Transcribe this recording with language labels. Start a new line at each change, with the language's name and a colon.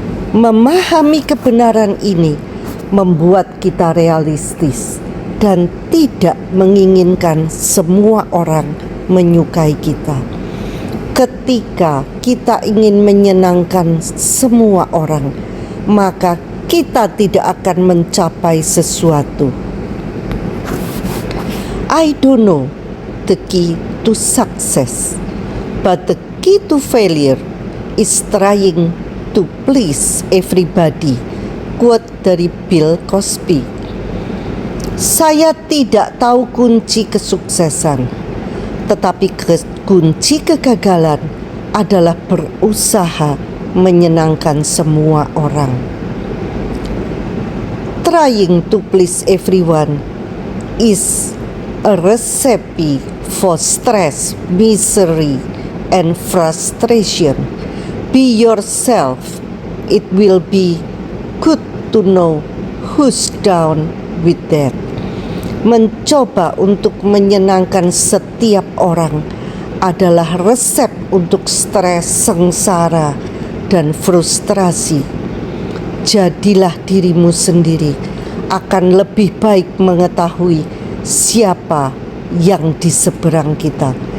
Indonesian: Memahami kebenaran ini membuat kita realistis dan tidak menginginkan semua orang menyukai kita. Ketika kita ingin menyenangkan semua orang, maka kita tidak akan mencapai sesuatu.
English: I don't know the key to success, but the key to failure is trying to please everybody.
Indonesian: Quote dari Bill Cosby. Saya tidak tahu kunci kesuksesan, tetapi kunci kegagalan adalah berusaha menyenangkan semua orang.
English: Trying to please everyone is a recipe for stress, misery, and frustration. Be yourself. It will be good to know who's down with that.
Indonesian: Mencoba untuk menyenangkan setiap orang adalah resep untuk stres, sengsara, dan frustrasi. Jadilah dirimu sendiri, akan lebih baik mengetahui siapa yang di seberang kita.